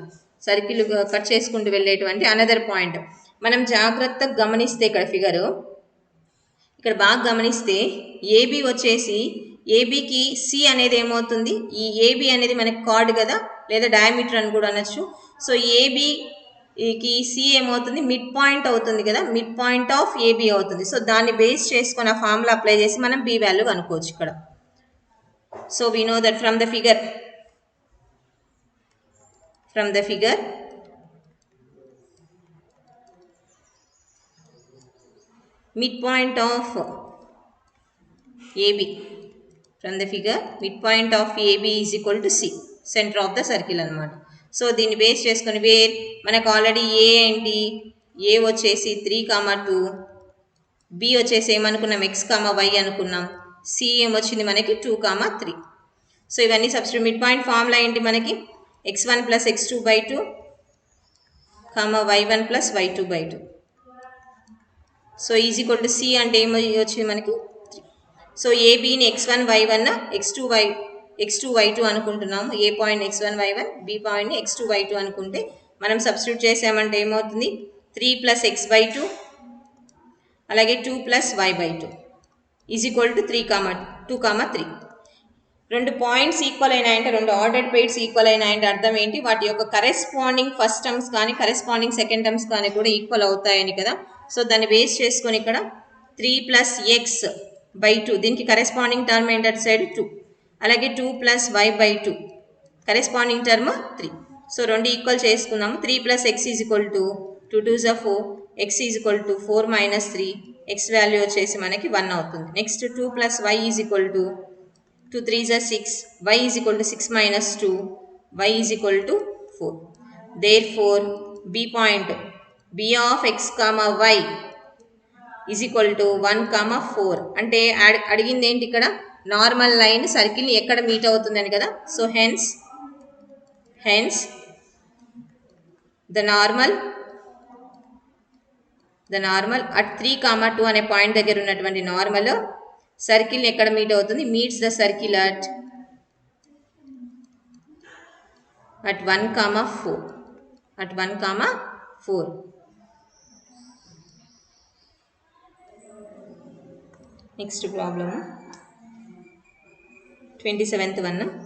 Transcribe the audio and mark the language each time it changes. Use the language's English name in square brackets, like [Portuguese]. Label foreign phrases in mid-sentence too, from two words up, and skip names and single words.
[Telugu] సర్కిల్ కట్ చేసుకుంటూ వెళ్ళేటువంటి [English] another point [Telugu] మనం జాగ్రత్తగా గమనిస్తే ఇక్కడ ఫిగరు ఇక్కడ బాగా గమనిస్తే ఏబి వచ్చేసి ఏబికి సి అనేది ఏమవుతుంది, ఈ ఏబి అనేది మనకి కార్డ్ కదా, లేదా డయామీటర్ అని కూడా అనొచ్చు. సో ఏబికి సి ఏమవుతుంది, [English] mid point [Telugu] అవుతుంది కదా, [English] mid point of AB [Telugu] అవుతుంది. సో దాన్ని బేస్ చేసుకొని ఆ [English] formula apply [Telugu] చేసి మనం [English] B value [Telugu] కనుక్కోవచ్చు ఇక్కడ. [English] so we know that from the figure midpoint of AB, from the figure midpoint of AB is equal to C, center of the circle అన్నమాట. [Telugu] సో దీన్ని బేస్ చేసుకొని వేర్ మనకు ఆల్రెడీ ఏ ఏంటి, ఏ వచ్చేసి 3,2, బి వచ్చేసి ఏమనుకున్నాం x, y అనుకున్నాం, సి ఏమొచ్చింది మనకి 2,3. సో ఇవన్నీ సబ్స్టిట్యూట్. [English] mid point formula [Telugu] ఏంటి మనకి, x1 + x2/2, y1 + y2/2. [English] so is equal to C [Telugu] అంటే ఏమో వచ్చింది మనకి 3. సో ఏబిని x1 y1 x2 y2 అనుకుంటున్నాము. ఏ పాయింట్ x1 y1, బి పాయింట్ని x2 y2 అనుకుంటే మనం సబ్స్టిట్యూట్ చేసామంటే ఏమవుతుంది, 3 + x/2 అలాగే 2 + y/2 [English] is equal to [Telugu] 2,3. రెండు [English] points equal [Telugu] అయినాయంటే, రెండు [English] ordered pairs [Telugu] ఈక్వల్ అయినాయంటే అర్థం ఏంటి, వాటి యొక్క [English] corresponding first terms [Telugu] కానీ [English] corresponding second terms [Telugu] కానీ కూడా ఈక్వల్ అవుతాయని కదా. సో దాన్ని బేస్ చేసుకొని ఇక్కడ 3 + x/2 దీనికి [English] corresponding term [Telugu] ఏంటి అటు సైడ్ 2, అలాగే 2 + y/2 [English] corresponding term [Telugu] 3. సో రెండు ఈక్వల్ చేసుకుందాము. 3 + x [English] is equal to [Telugu] 2 [English] 2s are 4, [Telugu] x [English] is equal to [Telugu] 4 - 3, x వాల్యూ వచ్చేసి మనకి 1 అవుతుంది. [English] నెక్స్ట్ 2 + y is equal to 2 3s are 6, y is equal to 6 - 2, y is equal to 4. Therefore b పాయింట్ b of x, y is equal to 1, 4. [Telugu] అంటే అడిగింది ఏంటి ఇక్కడ, [English] normal line [Telugu] సర్కిల్ని ఎక్కడ మీట్ అవుతుందని కదా. [English] so hence the normal at [Telugu] 3, 2 అనే పాయింట్ దగ్గర ఉన్నటువంటి నార్మల్ సర్కిల్ని ఎక్కడ మీట్ అవుతుంది, [English] meets the circle at 1, 4. next problem 27th one.